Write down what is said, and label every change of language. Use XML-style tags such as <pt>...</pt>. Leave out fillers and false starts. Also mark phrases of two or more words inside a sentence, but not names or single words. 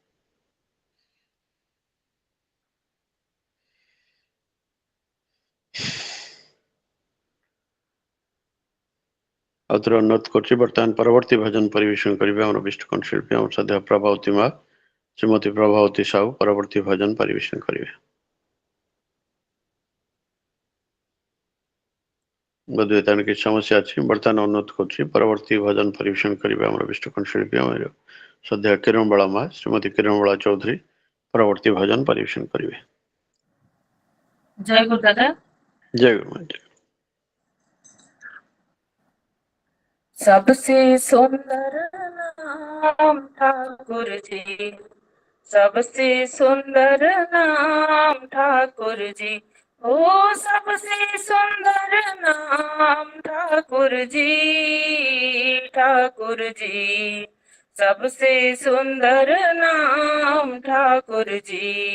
<or>ଆଉଥରେ ଅନୁରୋଧ କରୁଛି ବର୍ତ୍ତମାନ ପରବର୍ତ୍ତୀ ଭଜନ ପରିବେଷଣ କରିବେ ଆମର ବିଷ୍ଟକଣ୍ଠ ଶିଳ୍ପୀ ଆମର ଶ୍ରଦ୍ଧା ପ୍ରଭାବତୀ ମା ଶ୍ରୀମତୀ ପ୍ରଭାବତୀ ସାହୁ ପରବର୍ତ୍ତୀ ଭଜନ ପରିବେଷଣ କରିବେ। ବୋଧହୁଏ ତାର କିଛି ସମସ୍ୟା ଅଛି। ବର୍ତ୍ତମାନ ଅନୁରୋଧ କରୁଛି ପରବର୍ତ୍ତୀ ଭଜନ ପରିବେଷଣ କରିବେ ଆମର ବିଷ୍ଟକଣ୍ଠ ଶିଳ୍ପୀ ଆମର ଶ୍ରଦ୍ଧା କିରଣବାଳା ମା ଶ୍ରୀମତୀ କିରଣବାଳା ଚୌଧୁରୀ ପରବର୍ତ୍ତୀ ଭଜନ ପରିବେଷଣ କରିବେ।</or> <hi>जय गुरु दादा। जय गुरु माता। सबसे सुंदर नाम ठाकुर जी, सबसे सुंदर नाम ठाकुर जी, ओ सबसे सुंदर नाम ठाकुर जी, ठाकुर जी, सबसे सुंदर नाम ठाकुर जी।</hi>